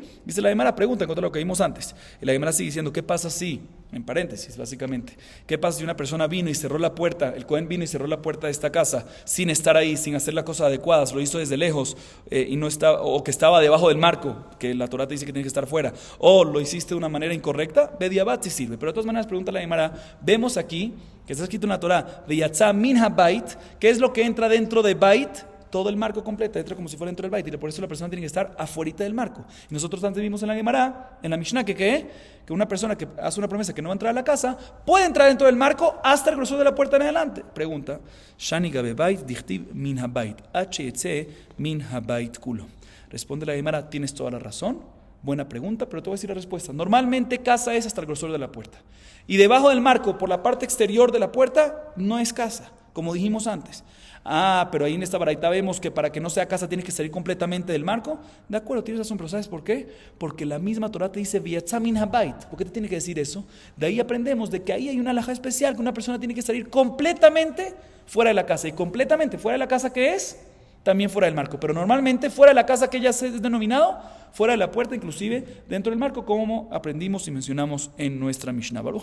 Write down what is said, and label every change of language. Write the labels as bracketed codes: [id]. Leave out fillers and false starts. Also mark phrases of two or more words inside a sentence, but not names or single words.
[es] Dice la Guimara, pregunta en contra de lo que vimos antes. Y la Guimara sigue diciendo, ¿qué pasa si, en paréntesis básicamente, qué pasa si una persona vino y cerró la puerta, el Cohen vino y cerró la puerta de esta casa sin estar ahí, sin hacer las cosas adecuadas, lo hizo desde lejos y no estaba, o que estaba debajo del marco, que la Torá te dice que tiene que estar fuera, o lo hiciste de una manera incorrecta? Bediabat sí sirve. Pero de todas maneras, pregunta la Guimara, vemos aquí que está escrito en la Torá, [he] ויצא מן הבית, [es] ¿qué es lo que entra dentro de bait? Todo el marco completo, entra como si fuera dentro del bait, y por eso la persona tiene que estar afuera del marco. Y nosotros antes vimos en la Guimara, en la Mishnah, que una persona que hace una promesa que no va a entrar a la casa, puede entrar dentro del marco hasta el grosor de la puerta en adelante. Pregunta, [arc] שאני גבי בית דכתיב מן הבית, ה מן הבית כולו. [es] Responde la Guimara, tienes toda la razón, buena pregunta, pero te voy a decir la respuesta. Normalmente casa es hasta el grosor de la puerta. Y debajo del marco, por la parte exterior de la puerta, no es casa, como dijimos antes. Pero ahí en esta baraita vemos que para que no sea casa tienes que salir completamente del marco. De acuerdo, tienes razón, pero ¿sabes por qué? Porque la misma Torah te dice [he] ויצא מן הבית. [es] ¿Por qué te tiene que decir eso? De ahí aprendemos de que ahí hay una halajá especial, que una persona tiene que salir completamente fuera de la casa. Y completamente fuera de la casa, ¿qué es? También fuera del marco. Pero normalmente fuera de la casa que ya se es denominado, fuera de la puerta, inclusive dentro del marco, como aprendimos y mencionamos en nuestra Mishnah.